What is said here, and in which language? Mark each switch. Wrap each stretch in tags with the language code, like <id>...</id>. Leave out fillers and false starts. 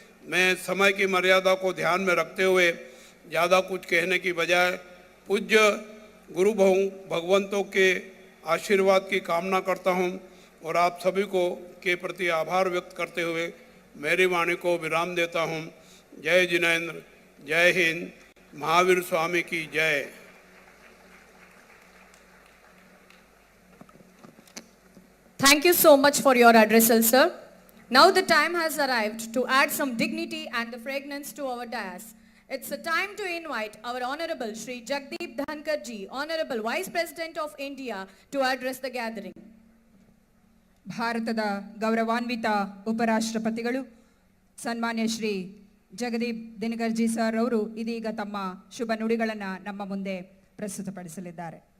<hi>मैं समय की मर्यादा को ध्यान में रखते हुए ज़्यादा कुछ कहने की बजाय पूज्य गुरु भगवंतों के आशीर्वाद की कामना करता हूं और आप सभी को के प्रति आभार व्यक्त करते हुए मेरी वाणी को विराम देता हूं। जय जिनेंद्र, जय हिंद, महावीर स्वामी की जय।</hi> <en>Thank you so much for your address, sir. Now the time has arrived to add some dignity and the fragrance to our dais. It's a time to invite our Honorable Shri Jagdeep Dhankar ji, Honorable Vice President of India, to address the gathering.</en> <kn>ಭಾರತದ ಗೌರವಾನ್ವಿತ ಉಪರಾಷ್ಟ್ರಪತಿಗಳು ಸನ್ಮಾನ್ಯ Shri Jagdeep ಧನ್ಖಡ್ G sir ಅವರು ಇದೀಗ ತಮ್ಮ ಶುಭ ನುಡಿಗಳನ್ನು ನಮ್ಮ ಮುಂದೆ ಪ್ರಸ್ತುತಪಡಿಸಲಿದ್ದಾರೆ.</kn>